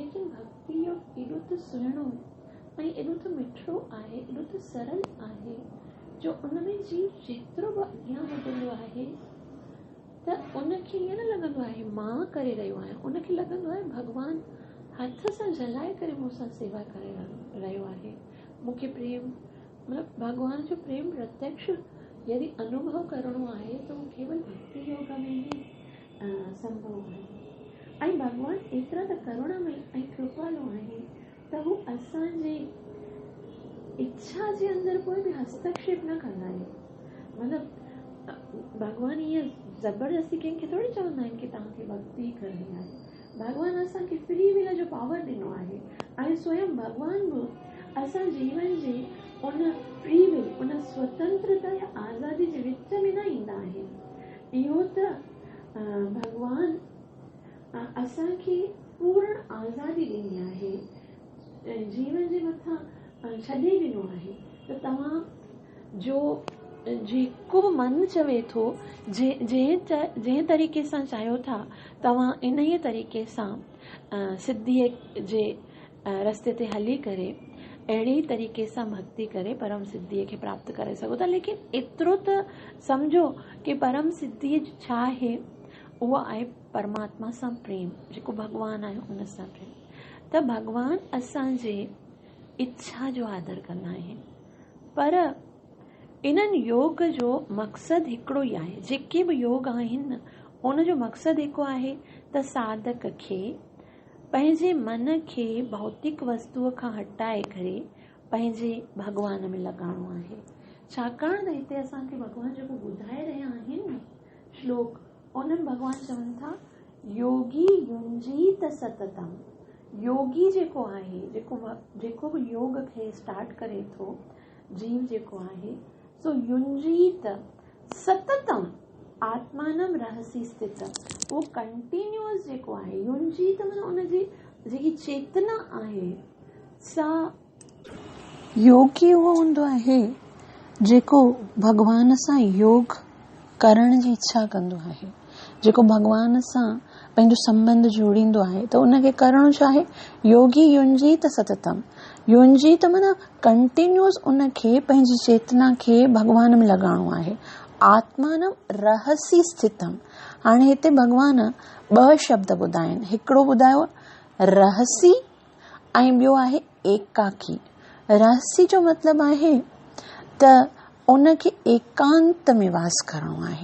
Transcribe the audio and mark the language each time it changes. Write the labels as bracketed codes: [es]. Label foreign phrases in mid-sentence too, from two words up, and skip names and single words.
[sd] लेकिन भक्ति योग एॾो त सुहिणो ऐं एॾो त मिठो आहे, एॾो त सरल आहे, जो उनमें जीव जेतिरो बि अॻियां वधंदो आहे त उनखे ईअं न लॻंदो आहे मां करे रहियो आहियां, उनखे लॻंदो आहे भॻवान हथ सां जलाए करे मूंसां सेवा करे रहियो आहे। मूंखे प्रेम मतिलबु भॻवान जो प्रेम प्रत्यक्ष यदि अनुभव करणो आहे त उहो केवल भक्ति योग में ही संभव आहे। ऐं भॻवान एतिरा त करुणामय ऐं कृपालु आहे त हू असांजे इच्छा जे अंदरि कोई बि हस्तक्षेप न कंदा आहिनि। मतिलबु भॻवान ईअं ज़बरदस्ती कंहिंखे थोरी चवंदा आहिनि की तव्हांखे भक्ति करणी आहे। भॻवान असांखे [en] free will [sd] जो पावर ॾिनो आहे ऐं स्वयं भॻवान बि असां जीवन जे उन [en] free will, [sd] उन स्वतंत्रता या आज़ादी जे विच में न ईंदा आहिनि। इहो त भॻवान असांखे पूर्ण आज़ादी ॾिनी आहे, जीवन जे मथां छॾे ॾिनो आहे त तव्हां जो जेको बि मन चवे थो, जंहिं तरीक़े सां चाहियो था तव्हां इन ई तरीक़े सां सिद्धीअ जे रस्ते ते हली करे अहिड़ी तरीक़े सां भक्ति करे परम सिद्धीअ खे प्राप्त करे सघो था। लेकिन एतिरो त सम्झो कि परम सिद्धीअ छा आहे, उहो आहे परमात्मा सां प्रेम, जेको भॻवान आहे उन सां प्रेम। त भॻवान असांजे इच्छा जो आदर कंदा आहिनि, पर इन्हनि योग जो मक़सदु हिकिड़ो ई आहे। जेके बि योग आहिनि न, उन जो मक़सदु हिकु आहे त साधक खे पंहिंजे मन खे भौतिक वस्तुअ खां हटाए करे पंहिंजे भॻवान में लॻाइणो आहे। छाकाणि त हिते असांखे भॻवान जेको ॿुधाए रहिया आहिनि न श्लोक, उन्हनि भॻवान चवनि था [sa] योगी युंजीत सततम। [sd] योगी जेको आहे, जेको बि योग खे स्टार्ट करे थो, जीव जेको आहे सो [sa] युंजीत सततम आत्मानम रहसी स्थित, [sd] वो कंटिन्यूअस जेको आहे युंजीत माना उनजी जेकी चेतना आहे सा योगी उहो हूंदो आहे जेको भॻवान सां योग करण जी इच्छा कंदो आहे, जेको भॻवान सां पंहिंजो संबंध जोड़ींदो आहे। त उनखे करणो छा आहे? [sa] योगी युंजीत सततम। [sd] युंजीत माना कंटिन्यूअस उनखे पंहिंजी चेतना खे भॻवान में लॻाइणो आहे। [sa] आत्मानम रहसी स्थितम। [sd] हाणे हिते भॻवान 2 शब्द ॿुधाइनि, हिकिड़ो ॿुधायो रहसी ऐं ॿियो आहे एकाकी। रहसी जो मतिलबु आहे त उनखे एकांत में वास करणो आहे।